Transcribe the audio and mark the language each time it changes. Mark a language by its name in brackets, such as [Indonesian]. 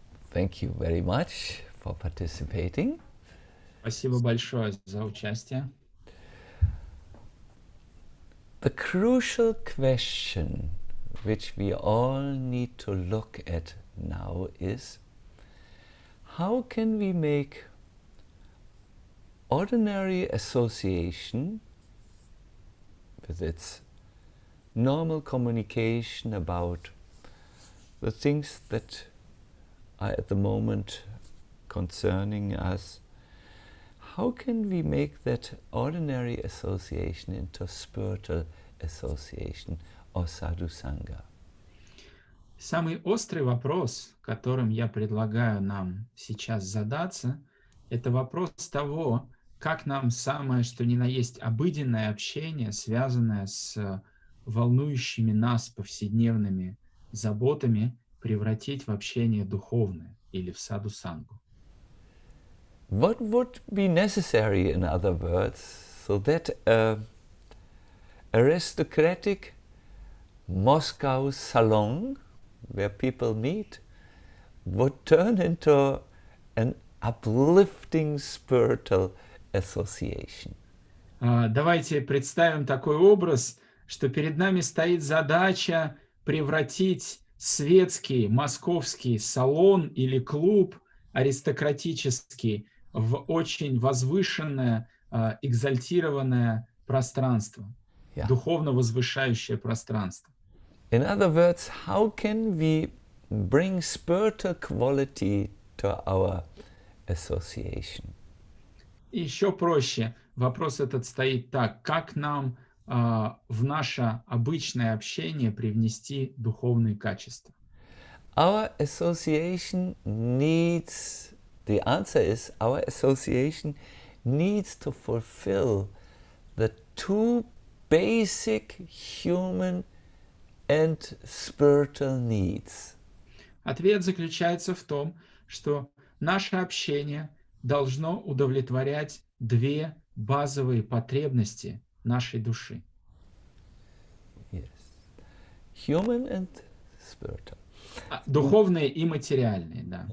[English] Thank you very much for participating. [Russian] Спасибо большое за участие. [English] The crucial question which we all need to look at now is, how can we make ordinary association with its normal communication about the things that are at the moment concerning us, how can we make that ordinary association into spiritual association or sadhu sangha? [Russian] Самый острый вопрос, которым я предлагаю нам сейчас задаться, это вопрос того, как нам самое, что ни на есть обыденное общение, связанное с волнующими нас повседневными заботами, превратить в общение духовное или в саду-сангу. [English] What would be necessary, in other words, so that aristocratic Moscow salon where people meet would turn into an uplifting spiritual association? [Russian] Давайте представим такой образ, что перед нами стоит задача превратить светский московский салон или клуб аристократический в очень возвышенное, экзальтированное пространство, [English] Yeah. [Russian] духовно возвышающее пространство. [English] In other words, how can we bring spiritual quality to our association? [Russian] И еще проще, вопрос этот стоит так: как нам в наше обычное общение привнести духовные качества? [English] Our association needs, the answer is, our association needs to fulfill the two basic human and spiritual needs. [Russian] Ответ заключается в том, что наше общение должно удовлетворять две базовые потребности нашей души. [English] Yes. Human and spiritual. [Russian] Духовные и материальные, да,